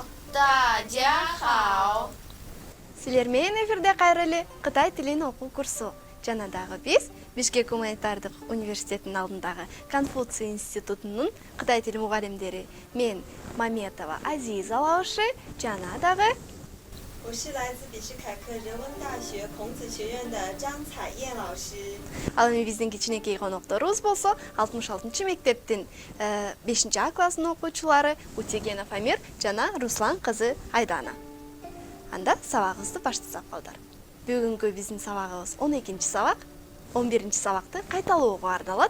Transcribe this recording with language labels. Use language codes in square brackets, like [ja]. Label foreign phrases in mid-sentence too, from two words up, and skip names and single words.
[zh] 大家好。 [ky] Силер менен эфирде кайрылы Кытай тилин окуу курсу. Жанадагы биз Бишкек гуманитардык университетинин алдындагы Конфуций институтунун Кытай тили мугалимдери мен Маметова Азиза лаушы, жанадагы [zh] 我是来自比什凯克人文大学孔子学院的张彩燕老师。 [ky] ал эми биздин кичинекей конокторубуз болсо 66 мектептин 5 класстын окуучулары Утегенов Амир жана Руслан кызы Айдана. Анда сабагыбызды баштасак, балдар. Бүгүнкү биздин сабагыбыз 12 сабак, 11 сабакты кайталоого арналат.